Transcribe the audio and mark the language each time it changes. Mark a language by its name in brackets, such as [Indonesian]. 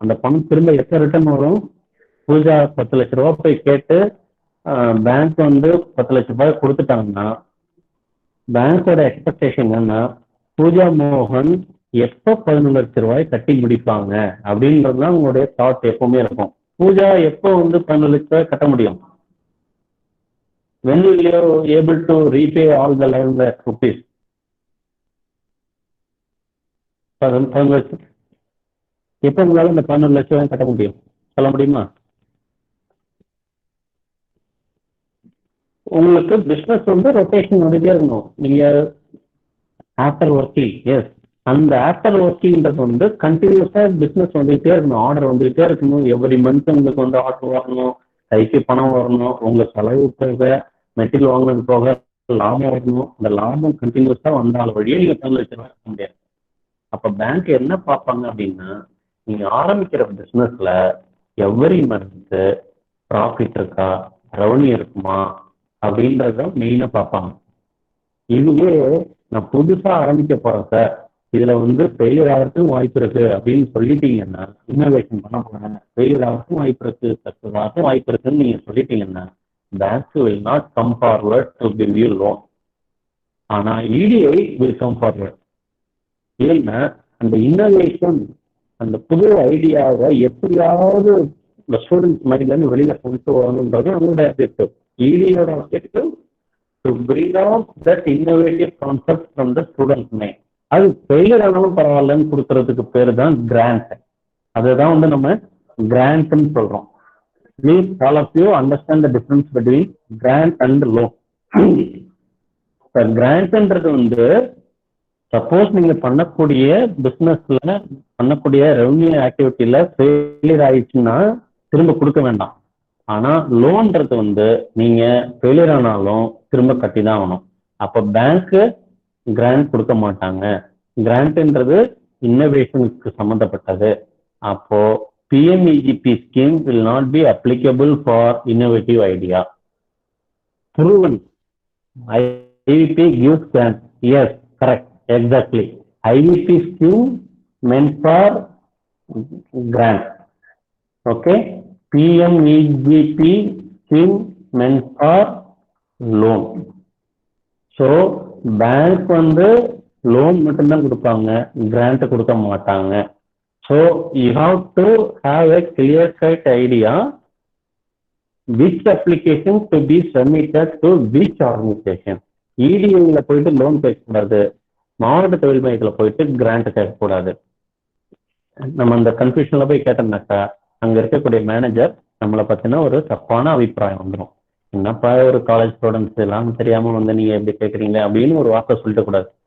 [Tamil] அந்த பணம் திரும்ப எப்போ ரிட்டர்ன் வரும்? பூஜா 10 லட்ச ரூபாய் போய் கேட்டு பேங்க் வந்து 10 லட்ச ரூபாய் கொடுத்துட்டாங்கன்னா பேங்கோட எக்ஸ்பெக்டேஷன் என்னன்னா பூஜா மோகன் எப்போ 11 லட்ச ரூபாய் கட்டி முடிப்பாங்க அப்படின்றதுதான் அவங்களுடைய தாட் எப்பவுமே இருக்கும். பூஜா எப்போ வந்து 11 லட்ச ரூபாய் கட்ட முடியும்? [English] when will you able to repay all the 11 lakh rupees? [Tamil] 11 லட்சம் எப்போ உங்களால இந்த 11 லட்சம் ரூபாய் கட்ட முடியும் சொல்ல முடியுமா? உங்களுக்கு பிசினஸ் வந்து ரொட்டேஷன் வந்துட்டே இருக்கணும். நீங்க ஆஃப்டர் ஒர்க்கிங், எஸ், அந்த ஆஃப்டர் ஒர்க்கிங்கிறது வந்து கண்டினியூஸா பிசினஸ் வந்துகிட்டே இருக்கணும், ஆர்டர் வந்துகிட்டே இருக்கணும். எவ்ரி மந்த் உங்களுக்கு வந்து ஆர்டர் வரணும், கைக்கு பணம் வரணும், உங்க செலவு போக மெட்டீரியல் வாங்கினது போக லாபம் வரணும். அந்த லாபம் கண்டினியூஸா வந்தால் வழியே நீங்க 10 லட்சம் ரூபாய் கட்ட முடியாது. அப்ப பேங்க் என்ன பார்ப்பாங்க அப்படின்னா, நீங்க ஆரம்பிக்கிற பிசினஸ்ல எவ்ரி மந்த் ப்ராஃபிட் இருக்கா, ரெவன்யூ இருக்குமா அப்படின்றத மெயினா பார்ப்பாங்க. இதுவே நான் புதுசா ஆரம்பிக்க போறேன் சார், இதுல வந்து ஃபெயிலியர் ஆகிறதுக்கும் வாய்ப்பு இருக்கு அப்படின்னு சொல்லிட்டீங்கன்னா, இன்னோவேஷன் பண்ண போறேன், ஃபெயிலியர் ஆகிறதுக்கும் வாய்ப்பு இருக்கு, சக்சஸ் ஆகிறதுக்கும் வாய்ப்பு இருக்குன்னு நீங்க சொல்லிட்டீங்கன்னா bank [English] will not come forward to give you loan. ஆனா EDI will come forward. [Tamil] ஏன்னா அந்த இன்னோவேஷன், அந்த புது ஐடியாவை எப்படியாவது ஸ்டூடெண்ட்ஸ் மைண்ட்ல இருந்து வெளியில கொண்டு வரணுன்றது அவங்களோட objective. [English] EDIயோட objective to bring out that innovative concept from the student mind. [Tamil] அது ஃபெயிலியர் ஆனாலும் பரவாயில்லன்னு கொடுக்கறதுக்கு பேரு தான் கிராண்ட். அதுதான் வந்து நம்ம கிராண்ட்னு சொல்றோம். [English] Please all of you understand the difference between grant and loan. [Tamil] கிராண்ட்ன்றது வந்து சப்போஸ் நீங்க பண்ணக்கூடிய பிசினஸ்ல பண்ணக்கூடிய ரெவன்யூ ஆக்டிவிட்டியில ஃபெயிலியர் ஆயிடுச்சுன்னா திரும்ப கொடுக்க வேண்டாம். ஆனா லோன்றது வந்து நீங்க ஃபெயிலியர் ஆனாலும் திரும்ப கட்டி தான் ஆகணும். அப்ப பேங்க் கிராண்ட் கொடுக்க மாட்டாங்க. கிராண்ட்ன்றது இன்னோவேஷனுக்கு சம்பந்தப்பட்டது. அப்போ [English] PMEGP scheme will not be applicable for innovative idea. Proven. IVP gives grant. Yes, correct. Exactly. IVP scheme meant for grant. Okay. PMEGP scheme meant for loan. [Tamil] So, bank வந்து loan மட்டும்தான் கொடுப்பாங்க, grant கொடுக்க மாட்டாங்க. [English] So you have to have a clear-cut idea which application to be submitted to which organization. [Tamil] EDI-ல போயிட்டு loan கேட்கக்கூடாது, மாவட்ட தொழில் மையத்துல போயிட்டு கிராண்ட் கேட்கக்கூடாது. நம்ம அந்த கன்ஃபியூஷன்ல போய் கேட்டோம்னாக்கா அங்க இருக்கக்கூடிய மேனேஜர் நம்மளை பத்தின ஒரு தப்பான அபிப்பிராயம் வந்துடும். என்னப்பா ஒரு காலேஜ் ஸ்டூடெண்ட்ஸ் எல்லாம் தெரியாம வந்து நீங்க எப்படி கேட்குறீங்க அப்படின்னு ஒரு வார்த்தை சொல்லிட்டு கூடாது.